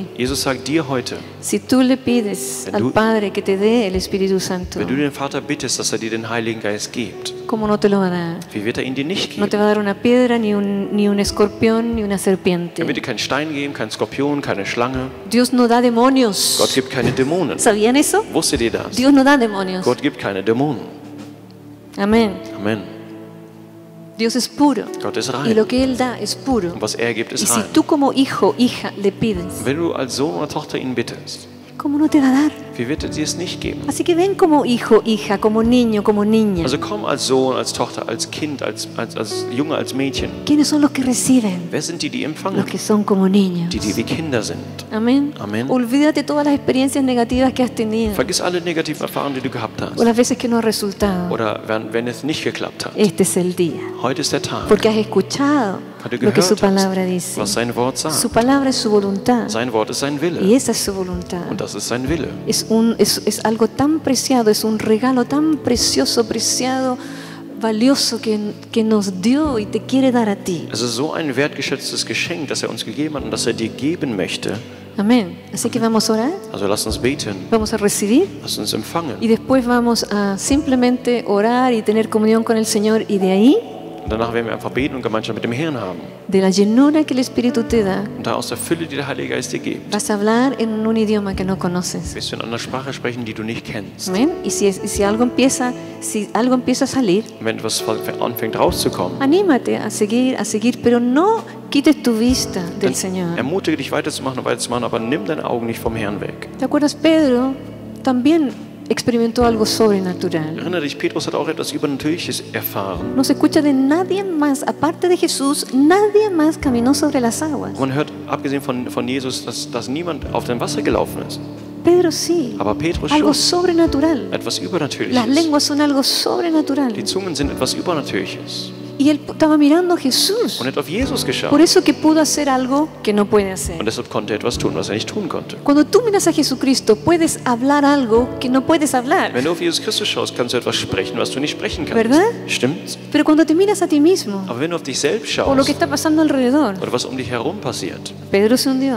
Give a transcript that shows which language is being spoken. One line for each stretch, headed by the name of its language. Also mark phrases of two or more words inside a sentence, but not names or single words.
German: Jesus sagt dir heute,
Spanish: si tú le pides
German: Wenn
Spanish: al
German: du-
Spanish: Padre que te dé el Espíritu Santo,
German: wenn du den Vater bittest, dass er dir den Heiligen Geist gibt,
Spanish: ¿cómo no te lo va a dar?
German: wie wird er ihn dir nicht
Spanish: No te
German: geben?
Spanish: va a dar una piedra, ni un escorpión, ni una
German: Er wird
Spanish: serpiente.
German: dir keinen Stein geben, keinen Skorpion, keine Schlange.
Spanish: Dios no da
German: Gott
Spanish: demonios.
German: gibt keine Dämonen.
Spanish: ¿Sabían eso?
German: Wusstet ihr das?
Spanish: Dios no da demonios.
German: Gott gibt keine Dämonen.
Spanish: Amén.
German: Amen.
Spanish: Dios es puro.
German: Gott ist
Spanish: Y
German: rein.
Spanish: lo que Él da es puro.
German: Und was er gibt,
Spanish: Y
German: ist
Spanish: si
German: rein.
Spanish: tú como hijo, hija, le pides,
German: Wenn du als Sohn oder Tochter ihn bittest,
Spanish: ¿cómo no te va a dar?
German: wie wird er dir es nicht geben?
Spanish: Así que ven como hijo, hija, como niño, como niña.
German: Also komm als Sohn, als Tochter, als Kind, als Junge, als Mädchen.
Spanish: ¿Quiénes son los que reciben?
German: Wer sind die empfangen?
Spanish: Los que son como niños.
German: Die wie Kinder sind.
Spanish: Amén. Amén. Olvídate todas las experiencias negativas que has tenido
German: Vergiss alle negativen Erfahrungen, die du gehabt
Spanish: o
German: hast.
Spanish: las veces que no ha resultado.
German: Oder wenn es nicht geklappt hat.
Spanish: Este es el día.
German: Heute ist der Tag,
Spanish: Porque has escuchado
German: weil du
Spanish: lo que su
German: gehört
Spanish: palabra
German: hast,
Spanish: dice.
German: was sein Wort
Spanish: Su
German: sagt.
Spanish: palabra es su voluntad.
German: Sein Wort ist sein
Spanish: Y
German: Wille.
Spanish: esa es su voluntad.
German: Und das ist sein Wille.
Spanish: Es algo tan preciado, es un regalo tan precioso, preciado, valioso que nos dio y te quiere dar a ti.
German: Es ist so ein wertgeschätztes Geschenk, das er uns gegeben hat und das er dir geben möchte.
Spanish: Amén. Así que vamos a orar,
German: Also lass uns beten,
Spanish: vamos a recibir
German: lass uns empfangen.
Spanish: y después vamos a simplemente orar y tener comunión con el Señor y de ahí,
German: Und danach werden wir einfach beten und Gemeinschaft mit dem Herrn haben.
Spanish: de la llenura que el Espíritu te da,
German: Und da aus der Fülle, die der Heilige Geist dir gibt,
Spanish: vas a hablar en un idioma que no conoces.
German: wirst du in einer Sprache sprechen, die du nicht kennst.
Spanish: Amén. Y si algo empieza a salir,
German: Und wenn etwas anfängt rauszukommen,
Spanish: anímate a seguir, pero no quites tu vista del
German: dann
Spanish: Señor.
German: ermutige dich weiterzumachen und weiterzumachen, aber nimm deine Augen nicht vom Herrn weg.
Spanish: ¿Te acuerdas? Pedro también experimentó algo sobrenatural.
German: Erinnere dich, Petrus hat auch etwas Übernatürliches erfahren.
Spanish: No se escucha de nadie más, aparte de Jesús, nadie más caminó sobre las aguas.
German: Man hört, abgesehen von Jesus, dass niemand auf dem Wasser gelaufen ist.
Spanish: Pedro sí,
German: Aber Petrus
Spanish: algo
German: schon.
Spanish: sobrenatural.
German: Etwas
Spanish: Las
German: Übernatürliches.
Spanish: lenguas son algo sobrenatural.
German: Die Zungen sind etwas Übernatürliches.
Spanish: Y él estaba mirando a Jesús.
German: und er hat auf Jesus geschaut.
Spanish: Por eso que pudo hacer algo que no puede hacer.
German: Und deshalb konnte er etwas tun, was er nicht tun konnte.
Spanish: Cuando tú miras a Jesucristo, puedes hablar algo que no puedes hablar.
German: Wenn du auf Jesus Christus schaust, kannst du etwas sprechen, was du nicht sprechen kannst.
Spanish: ¿Verdad?
German: Stimmt's?
Spanish: Pero cuando te miras a ti mismo,
German: Aber wenn du auf dich selbst
Spanish: o lo que
German: schaust
Spanish: está pasando alrededor,
German: oder was um dich herum passiert,
Spanish: Pedro se hundió.